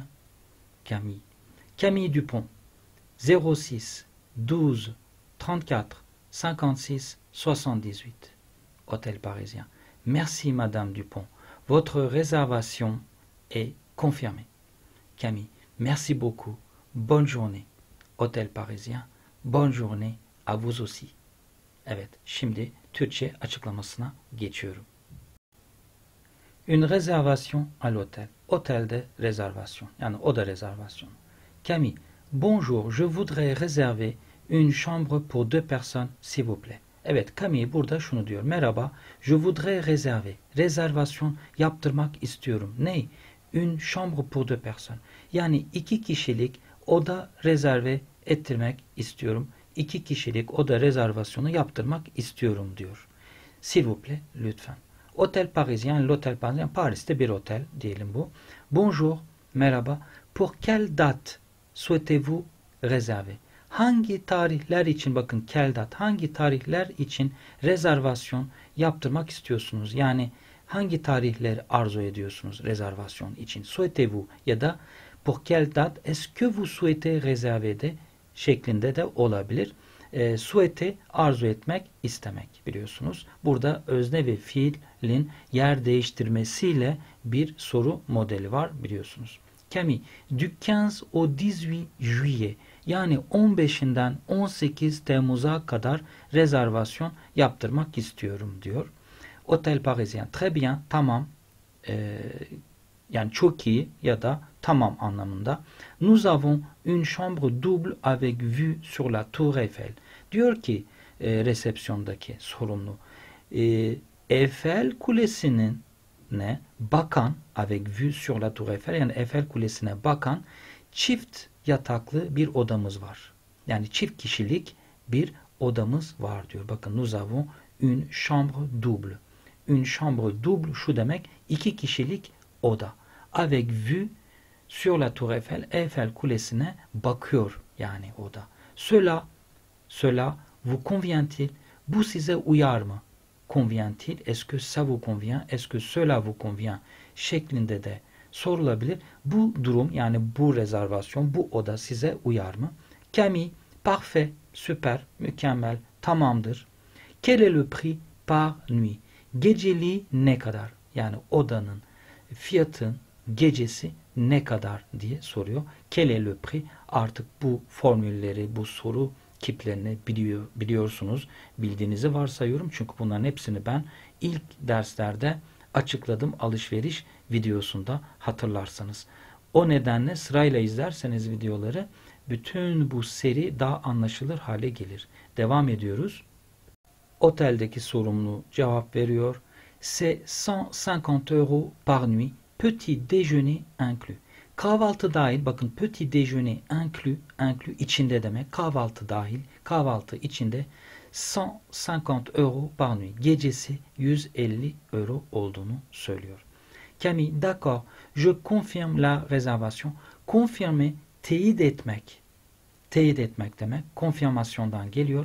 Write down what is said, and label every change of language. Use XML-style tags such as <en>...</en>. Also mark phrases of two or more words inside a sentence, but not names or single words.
<fr>Camille. Camille Dupont, 06 12 34 56 78. Hôtel parisien. Merci Madame Dupont. Votre réservation est confirmée. Camille. Merci beaucoup. Bonne journée. Hôtel parisien. Bonne journée à vous aussi.</fr> <tr>Evet, şimdi Türkçe açıklamasına geçiyorum.</tr> <fr>Une réservation à l'hôtel.</fr> <tr>Otelde rezervasyon. Yani oda rezervasyonu.</tr> <fr>Camille. Bonjour, je voudrais réserver une chambre pour 2 personnes, s'il vous plaît.</fr> <tr>Evet, Camille burada şunu diyor. Merhaba,</tr> <fr>je voudrais réserver.</fr> <tr>Rezervasyon yaptırmak istiyorum. Ne?</tr> <fr>Une chambre pour 2 personnes.</fr> <tr>Yani 2 kişilik oda rezerve ettirmek istiyorum. 2 kişilik oda rezervasyonu yaptırmak istiyorum diyor.</tr> <fr>S'il vous plaît,</fr> <tr>lütfen. Hôtel</tr> <fr>parisien, l'hôtel parisien,</fr> <tr>Paris'te bir otel diyelim bu.</tr> <fr>Bonjour, merhaba. Pour quelle date souhaitez-vous réserver?</fr> <tr>Hangi tarihler için, bakın</tr> <fr>quelle date,</fr> <tr>hangi tarihler için rezervasyon yaptırmak istiyorsunuz? Yani hangi tarihleri arzu ediyorsunuz rezervasyon için?</tr> <fr>Souhaitez-vous</fr> <tr>ya da</tr> <fr>pour quelle date est-ce que vous souhaitez réserver</fr> <tr>de şeklinde de olabilir. Souhaiter arzu etmek, istemek biliyorsunuz. Burada özne ve fiilin yer değiştirmesiyle bir soru modeli var biliyorsunuz. Camille,</tr> <fr>du 15 au 18 juillet</fr> <tr>yani 15'inden 18 Temmuz'a kadar rezervasyon yaptırmak istiyorum diyor.</tr> <fr>Hôtel parisien, très bien,</fr> <tr>tamam. Yani çok iyi ya da tamam anlamında.</tr> <fr>Nous avons une chambre double avec vue sur la tour Eiffel.</fr> <tr>Diyor ki resepsiyondaki sorumlu. Eiffel Kulesi'nin bakan</tr> <fr>avec vue sur la tour Eiffel</fr> <tr>yani Eiffel Kulesi'ne bakan çift yataklı bir odamız var. Yani çift kişilik bir odamız var diyor.</tr> <fr>Bakın nous avons une chambre double. Une chambre double</fr> <tr>şu demek 2 kişilik oda.</tr> <fr>Avec vue sur la tour Eiffel,</fr> <tr>Eiffel Kulesi'ne bakıyor yani oda.</tr> <fr>Cela vous convient-il?</fr> <tr>Bu size uyar mı?</tr> <fr>Convient-il? Est-ce que ça vous convient? Est-ce que cela vous convient?</fr> <tr>Şeklinde de sorulabilir. Bu durum yani bu rezervasyon, bu oda size uyar mı? Camille, parfait, süper, mükemmel, tamamdır.</tr> <fr>Quel est le prix par nuit?</fr> <tr>Geceliği ne kadar? Yani odanın fiyatın gecesi ne kadar diye soruyor.</tr> <fr>Quel est le prix?</fr> <tr>Artık bu formülleri, bu soru kiplerini biliyorsunuz, bildiğinizi varsayıyorum. Çünkü bunların hepsini ben ilk derslerde açıkladım alışveriş videosunda, hatırlarsanız. O nedenle sırayla izlerseniz videoları bütün bu seri daha anlaşılır hale gelir. Devam ediyoruz. Oteldeki sorumlu cevap veriyor.</tr> <fr>C'est 150 euros par nuit, petit déjeuner inclus.</fr> <tr>Kahvaltı dahil, bakın</tr> <fr>petit déjeuner inclus</fr> <tr>içinde demek, kahvaltı dahil, kahvaltı içinde</tr> <fr>150 euros par nuit,</fr> <tr>gecesi 150 euro olduğunu söylüyor.</tr> <fr>Camille, d'accord, je confirme la réservation. Confirmer,</fr> <tr>teyit etmek. Teyit etmek demek, konfirmasyondan geliyor.</tr>